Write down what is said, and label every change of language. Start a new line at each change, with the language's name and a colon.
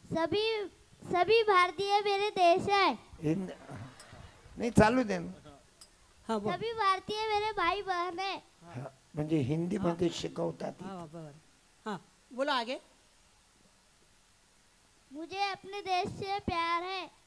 Hindi: सभी सभी भारतीय मेरे देश है.
Marathi: हिंद नाही चालू दे ना. हा बोल.
Hindi: सभी भारतीय मेरे भाई बहन है.
Marathi: हा, म्हणजे हिंदी मध्ये शिकवतात. हा बरोबर. हा
Hindi: बोलो आगे. मुझे अपने देश से प्यार है.